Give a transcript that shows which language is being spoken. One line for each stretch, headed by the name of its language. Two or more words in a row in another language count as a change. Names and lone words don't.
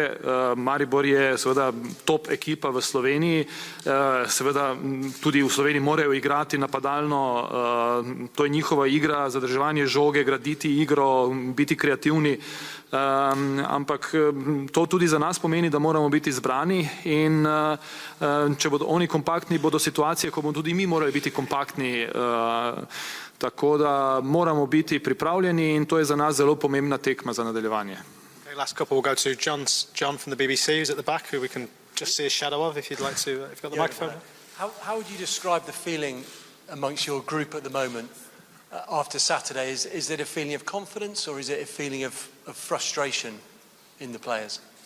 Slovenian: Maribor je seveda top ekipa v Sloveniji, seveda tudi v Sloveniji morajo igrati napadalno, to je njihova igra, zadrževanje žoge, graditi igro, biti kreativni, ampak to tudi za nas pomeni, da moramo biti zbrani in če bodo oni kompaktni, bodo situacije, ko bomo tudi mi morali biti kompaktni, tako da moramo biti pripravljeni in to je za nas zelo pomembna tekma za nadaljevanje.
English: Okay, last couple will go to John from the BBC, who's at the back, who we can just see a shadow of if you'd like to, if you've got the microphone. How would you describe the feeling amongst your group at the moment after Saturday? Is it a feeling of confidence or is it a feeling of frustration in the players?